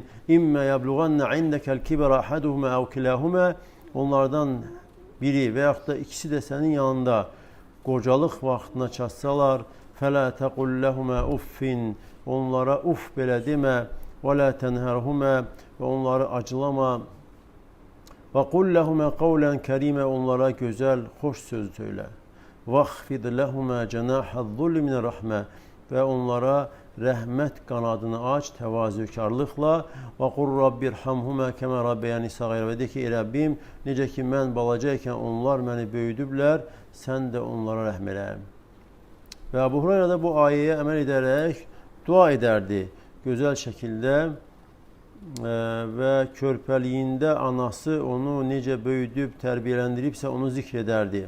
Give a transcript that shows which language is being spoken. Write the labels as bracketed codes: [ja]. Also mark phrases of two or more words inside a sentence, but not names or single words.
[ar] إما يبلغن عندك الكبر أحدهما أو كلاهما, [az] onlardan biri və yaxud da ikisi də sənin yanında qocalıq vaxtına çatsalar, [ar] فلا تقل لهما أف, [az] onlara uff belə demə, [ar] ولا تنهرهما, [az] və onları acılama, [ar] وقل لهما قولا كريما, [az] onlara gözəl, xoş söz söylə. [ar] وَخْفِدْ لَهُمَا جَنَاحَ الظُّلِّ مِنَ الرَّحْمَةِ [az] və onlara rəhmət qanadını aç təvazökarlıqla [ar] وَقُلْ رَبِّ ارْحَمْهُمَا كَمَا رَبَّيَانِي صَغِيرًا [az] və de ki, Rəbbim, necə ki mən balaca ikən onlar məni böyüdüblər, sən də onlara rəhm elə. Və Əbu Hureyra da bu ayəyə əməl edərək dua edərdi gözəl şəkildə və körpəliyində anası onu necə böyüdüb, tərbiyələndiribsə onu zikr edərdi.